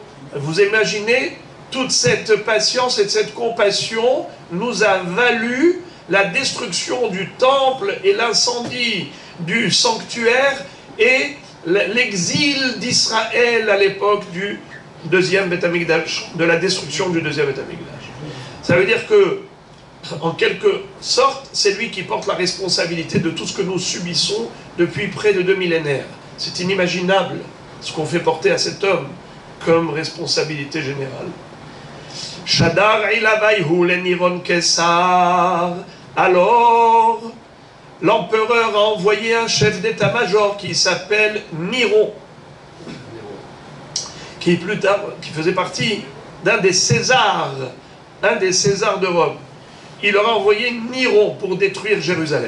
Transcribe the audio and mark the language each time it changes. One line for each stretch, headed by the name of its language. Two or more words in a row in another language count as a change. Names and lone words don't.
French: Vous imaginez, toute cette patience et cette compassion nous a valu la destruction du temple et l'incendie du sanctuaire et l'exil d'Israël à l'époque du deuxième Beth Amikdash, de la destruction du deuxième Beth Amikdash. Ça veut dire que, en quelque sorte, c'est lui qui porte la responsabilité de tout ce que nous subissons depuis près de 2 millénaires. C'est inimaginable ce qu'on fait porter à cet homme comme responsabilité générale.
Aramaic: שדר עלוייהו לנירון קיסר.
French: Alors, l'empereur a envoyé un chef d'état-major qui s'appelle Niron, qui plus tard, qui faisait partie d'un des Césars de Rome. Il leur a envoyé Niron pour détruire Jérusalem.